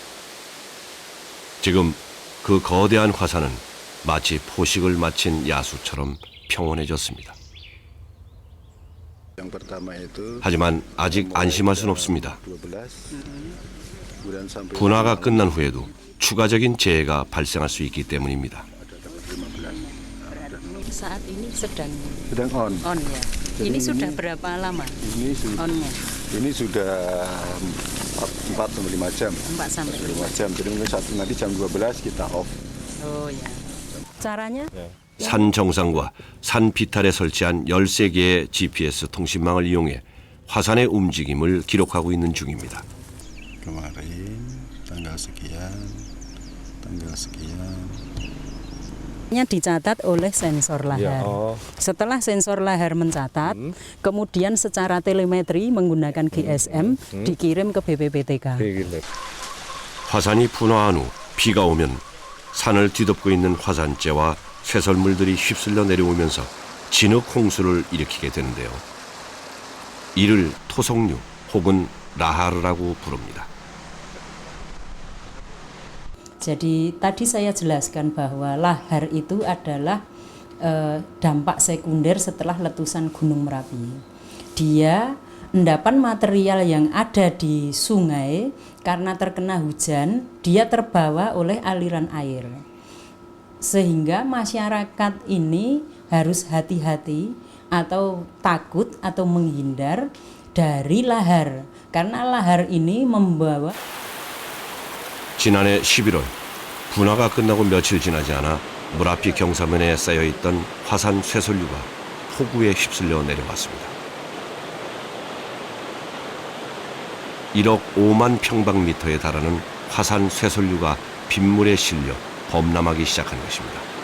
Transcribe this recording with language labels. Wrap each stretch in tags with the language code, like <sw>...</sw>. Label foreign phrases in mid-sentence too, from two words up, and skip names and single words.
<ko>지금 그 거대한 화산은 마치 포식을 마친 야수처럼 평온해졌습니다. 하지만 아직 안심할 순 없습니다. 분화가 끝난 후에도 추가적인 재해가 발생할 수 있기 때문입니다.</ko> <id>Saat ini sedang on ya. Ini sudah berapa lama? Onnya? Ini sudah 4-5 jam. 4-5 jam. Jadi mungkin nanti jam 12 kita off. Oh ya. Caranya?</id> <ko>산 정상과 산 비탈에 설치한 13개의 GPS 통신망을 이용해 화산의 움직임을 기록하고 있는 중입니다.</ko> <id>Kemarin tanggal sekian. Dicatat oleh sensor lahar. Setelah sensor lahar mencatat, kemudian secara telemetri menggunakan GSM dikirim ke BPPTK.</id> <ko>화산이 분화한 후 비가 오면 산을 뒤덮고 있는 화산재와 쇠설물들이 휩쓸려 내려오면서 진흙 홍수를 일으키게 되는데요. 이를 토성류 혹은 라하르라고 부릅니다.</ko> <id>Jadi tadi saya jelaskan bahwa lahar itu adalah dampak sekunder setelah letusan Gunung Merapi. Dia endapan material yang ada di sungai karena terkena hujan, dia terbawa oleh aliran air. Sehingga masyarakat ini harus hati-hati atau takut atau menghindar dari lahar. Karena lahar ini membawa</id> <ko>지난해 11월 분화가 끝나고 며칠 지나지 않아 무라피 경사면에 쌓여있던 화산 쇠설류가 폭우에 휩쓸려 내려왔습니다. 1억 5만 평방미터에 달하는 화산 쇠설류가 빗물에 실려 범람하기 시작한 것입니다.</ko>